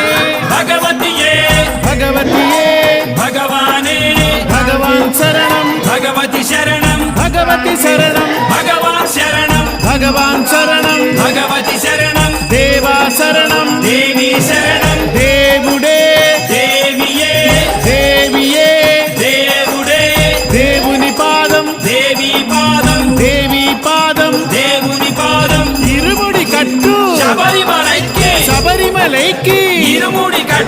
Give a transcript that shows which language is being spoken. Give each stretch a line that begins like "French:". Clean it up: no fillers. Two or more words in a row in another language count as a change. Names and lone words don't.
Tamil: பகவதியே பகவதியே பகவானே பகவான் சரணம் பகவதி சரணம் பகவதி சரணம் பகவான் சரணம் பகவான் சரணம் பகவதி சரணம் தேவா சரணம் தேவி சரணம்
Telugu: దేవుడే
Tamil: தேவியே
Telugu: దేవియే దేవుడే దేవుని పాదం దేవి పాదం దేవి పాదం దేవుని పాదం ఇరుముడి కట్టు శబరిమలైకి శబరిమలైకి ఇరుముడి కట్టు